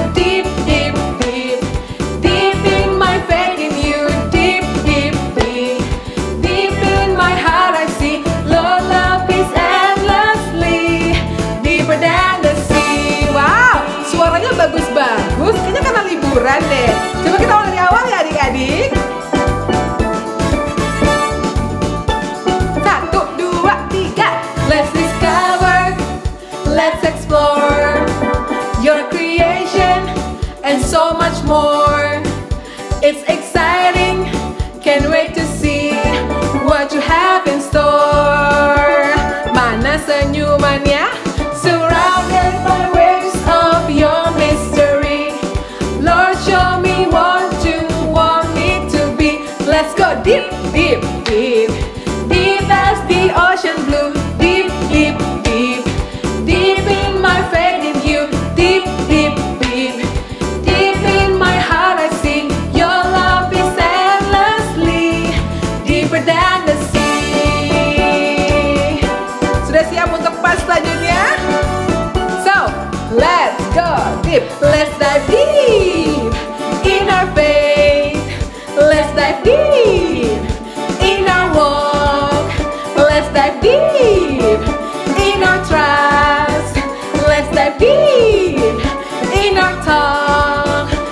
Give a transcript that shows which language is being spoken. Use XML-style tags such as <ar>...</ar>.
<en>Deep, deep, deep, deep in my faith in you. Deep, deep, deep, deep in my heart I see Lord, love is endlessly deeper than the sea.</en> <id>Wow, suaranya bagus-bagus. Kayaknya karena liburan deh. Coba kita ulang dari awal ya adik-adik. 1, 2, 3.</id> <en>Let's discover, let's explore your creation and so much more. It's exciting, can't wait to see what you have in store.</en> <id>Mana senyumannya?</id> <en>Surrounded by waves of your mystery, Lord, show me what you want me to be. Let's go deep, deep, deep, deep as the ocean blue. Deep, deep, deep, deep in my faith in you. Deep, deep, deep, deep in my heart I see your love is endlessly deeper than the sea.</en> <id>Sudah siap untuk part selanjutnya?</id> <en>So, let's go deep. Let's dive deep in our faith. Let's dive deep in our walk. Let's dive deep in our trust. Let's dive deep in our talk.</en>